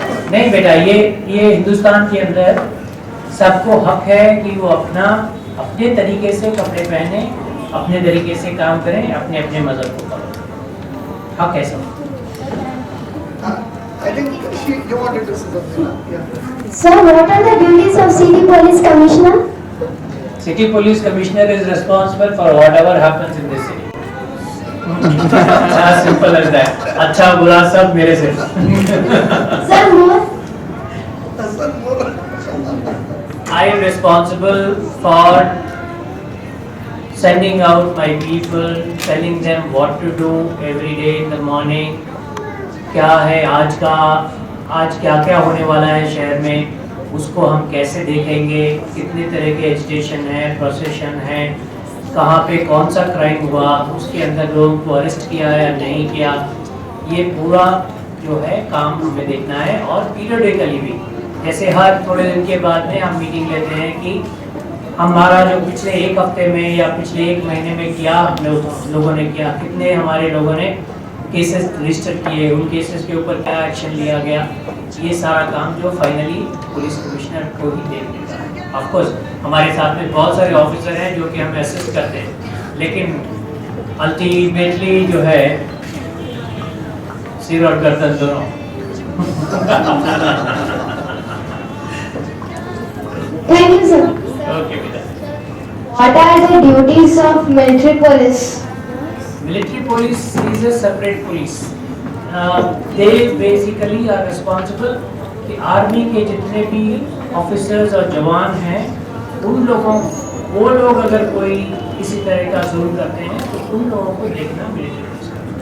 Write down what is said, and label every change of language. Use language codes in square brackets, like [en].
[hi] नहीं बेटा, ये हिंदुस्तान के अंदर सबको हक है कि वो अपने तरीके से कपड़े पहने, अपने तरीके से काम करें, अपने अपने मजहब को फॉलो। हक है सब। [en] I think you wanted to say something. Yeah. Sir, what are the duties of city police commissioner? City police commissioner is responsible for whatever happens in this city. As simple as that. [hi] अच्छा बुरा सब मेरे से। [en] Sir, more. I am responsible for sending out my people, telling them what to do every day in the morning. [hi] क्या है आज क्या होने वाला है शहर में, उसको हम कैसे देखेंगे, कितने तरह के एजिटेशन है, प्रोसेशन है, कहाँ पे कौन सा क्राइम हुआ, उसके अंदर लोगों को अरेस्ट किया है या नहीं किया, ये पूरा जो है काम हमें देखना है। और पीरियडिकली भी, जैसे हर थोड़े दिन के बाद में हम मीटिंग लेते हैं कि हमारा जो पिछले एक हफ्ते में या पिछले एक महीने में क्या लोगों ने किया, कितने हमारे लोगों ने केसेस रजिस्टर किए, उन केसेस के ऊपर क्या एक्शन लिया गया, ये सारा काम जो फाइनली पुलिस कमिश्नर को ही देख लेता है। ऑफ कोर्स हमारे साथ में बहुत सारे ऑफिसर हैं जो कि हमें असिस्ट करते हैं, लेकिन अल्टीमेटली जो है सिर और गर्दन दोनों। [en] Thank you, sir. [hi] ओके बेटा। [en] What are the duties of military police? Military police is a separate police. They basically are responsible [hi] कि आर्मी के जितने भी ऑफिसर्स और जवान हैं उन लोगों वो लोग अगर कोई किसी तरह का जुल्म करते हैं तो उन लोगों को देखना मिलिट्री पुलिस का।